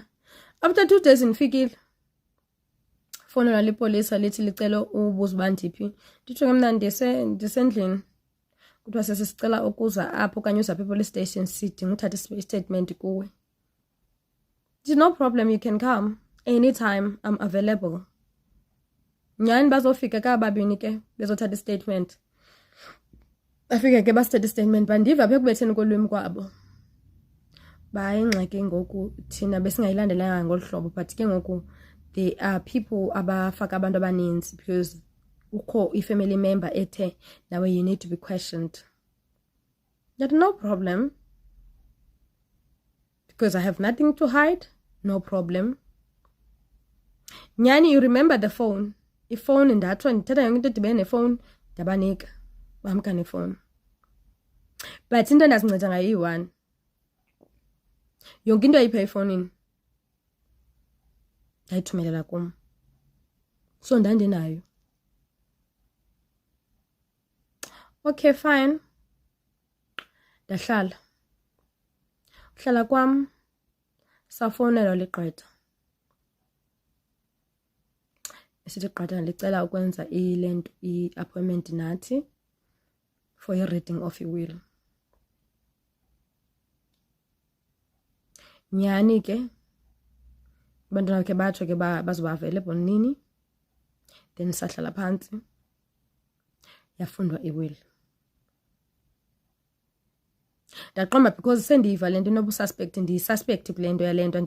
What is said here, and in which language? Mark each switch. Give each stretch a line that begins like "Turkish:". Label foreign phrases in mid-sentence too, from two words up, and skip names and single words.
English: After 2 days ndifikile.
Xhosa: Fonelwa lipolisa lithi licela ubuza uba ndiphi. Nditsho ke mna ndisendlini. Kuthiwa sesicela ukuza apho okanye uza apha e-
English: police station
Xhosa: sidinga uthatha i-statement kuwe.
English: Ndithi no problem, you can come anytime, I'm available.
Xhosa: Nyhani bazofika kababini ke bezothatha i-statement. Bafike ke basithatha i-statement bandiva apha ekubetheni kolwimi kwabo. Bayingxaki ngoku thina besingayilandelanga ngolu hlobo, but ke ngoku
English: there are people
Xhosa: abafaka abantu abaninzi because ukho i-
English: family member
Xhosa: ethe nawe
English: you need to be questioned. That no problem, because I have nothing to hide, no problem. Nyhani, you remember the phone?
Xhosa: Ifone ndatsho ndithetha yonke into edibene nefowuni ndabanika bamka nefowuni. But into endazinceda ngayo iyi-1. Yonke into ayipha efowunini ndayithumelela kum.
English: So ndandinayo. Okay, fine.
Xhosa: Ndahlala. Uhlala kwam safowunelwa ligqwetha. Esithi gqwetha licela ukwenza ilento i-appointment nathi
English: for i-reading of i-will.
Xhosa: Nyhani ke abantwana ke batsho ke bazoba available nini. Then sahlala phantsi yafundwa i-will. Ndaqomba because sendiyiva le nto inobususpect, ndiyisuspect kule nto yale nto.